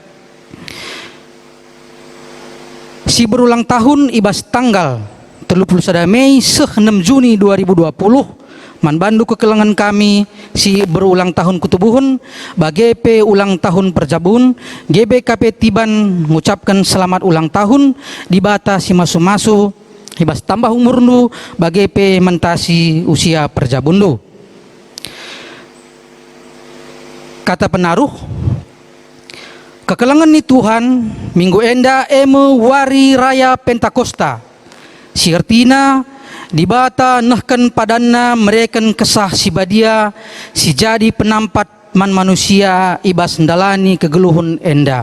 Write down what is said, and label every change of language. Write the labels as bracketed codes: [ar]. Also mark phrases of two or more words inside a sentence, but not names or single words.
[btx] Si [id] berulang tahun [btx] ibas tanggal 31 Mei 6 Juni 2020 man bandu kekelangan kami si [id] berulang tahun [btx] kutubuhun bagi P [id] ulang tahun [btx] perjabun GBKP tiban [id] mengucapkan selamat ulang tahun [btx] di bata si masu-masu ibas tambah umurnu bagi P mentasi usia perjabundu. Kata penaruh kekelangan ni Tuhan minggu enda eme wari raya Pentakosta si artina di bata nahkan padanna mereken kesah si badia si jadi penampat man manusia ibas ndalani kegeluhun enda.